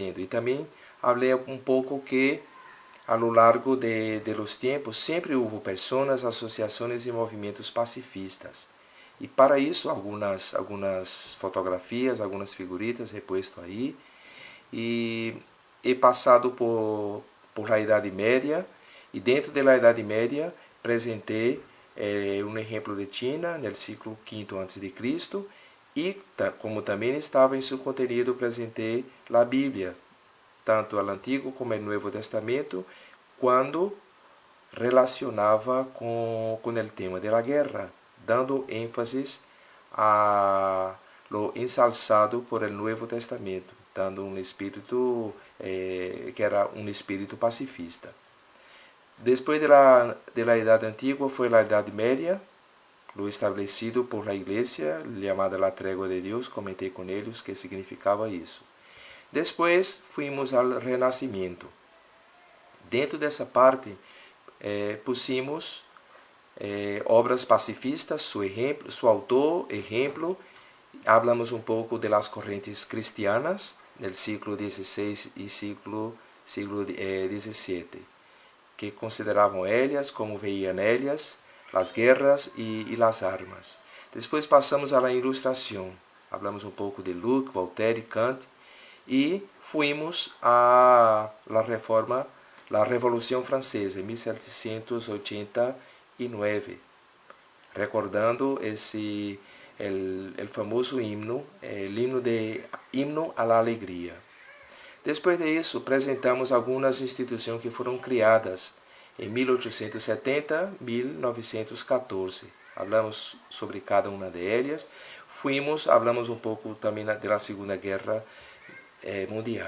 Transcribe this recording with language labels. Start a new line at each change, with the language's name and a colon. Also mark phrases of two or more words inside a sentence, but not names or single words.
Spanish: Y también hablé un poco que a lo largo de los tiempos siempre hubo personas, asociaciones y movimientos pacifistas. Y para eso algunas fotografías, algunas figuritas he puesto ahí. Y he pasado por la
Portuguese: Idade Média,
Spanish: y dentro de la
Portuguese: Idade Média presentei um exemplo de China no século V a.C. e, como também estava em seu contenido, presentei a Bíblia, tanto o Antigo como o Novo Testamento, quando relacionava com o tema da guerra, dando ênfase a
Spanish: lo ensalzado por el Nuevo Testamento,
Portuguese: dando um espírito que era um espírito pacifista. Depois da Idade Antiga foi a Idade Média,
Spanish: lo establecido por la Iglesia,
Portuguese: chamada la Tregua de Deus, comentei com eles que significava isso. Depois fuimos ao Renascimento. Dentro dessa parte, pusimos obras pacifistas, seu autor, exemplo. Hablamos um pouco de las correntes
Spanish: cristianas del siglo XVI
Portuguese: e siglo XVII, que consideravam elas,
Spanish: como veían
Portuguese: elas, as guerras e as armas. Depois passamos à Ilustração.
Spanish: Hablamos
Portuguese: um pouco de
Spanish: Locke, Voltaire, Kant, e fuimos a la Revolução Francesa, em 1789, recordando el famoso himno, himno a la alegria.
Portuguese: Depois disso, apresentamos algumas instituições que foram criadas em 1870, 1914. Falamos sobre cada uma delas. Hablamos um pouco também da Segunda Guerra Mundial.